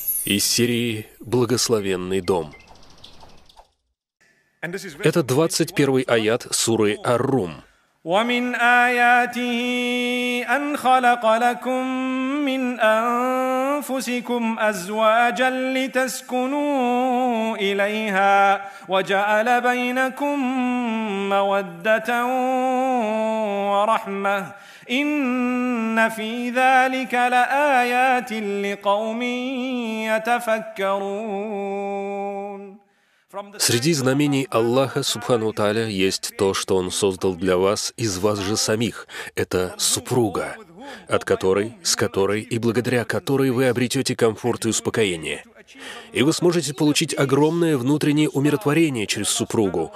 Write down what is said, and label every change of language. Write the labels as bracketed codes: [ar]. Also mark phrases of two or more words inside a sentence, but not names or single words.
[ru] Из серии «Благословенный дом». Это 21-й аят суры Ар-Рум. [ar] وَمِنْ آيَاتِهِ أَنْ خَلَقَ لَكُم مِّنْ أَنفُسِكُمْ أَزْوَاجًا لِتَسْكُنُوا إِلَيْهَا وَجَعَلَ بَيْنَكُم مَّوَدَّةً وَرَحْمَةً إِنَّ فِي ذَلِكَ لَآيَاتٍ لِقَوْمٍ يَتَفَكَّرُونَ. [ru] Среди знамений Аллаха [ar] سبحانه وتعالى [ru] есть то, что Он создал для вас из вас же самих. Это супруга, от которой, с которой и благодаря которой вы обретете комфорт и успокоение. И вы сможете получить огромное внутреннее умиротворение через супругу.